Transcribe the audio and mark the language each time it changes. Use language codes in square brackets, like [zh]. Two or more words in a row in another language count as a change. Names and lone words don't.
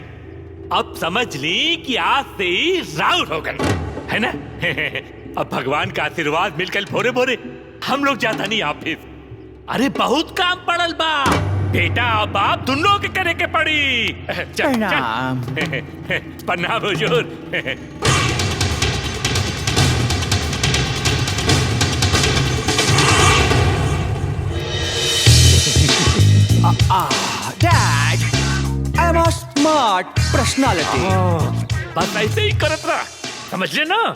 [bho] अब समझ ली कि आज से ही राउर हो गई, है ना? अब भगवान का आशीर्वाद मिल गई भोरे भोरे हम लोग जाता नहीं ऑफिस। अरे बहुत काम पड़ल बा, बेटा और बाप दोनों के करे के पड़ी। प्रणाम। प्रणाम हुजूर। [en] Dad, I'm a smart personality. [bho] बस ऐसे ही करत रहा, समझ ले ना।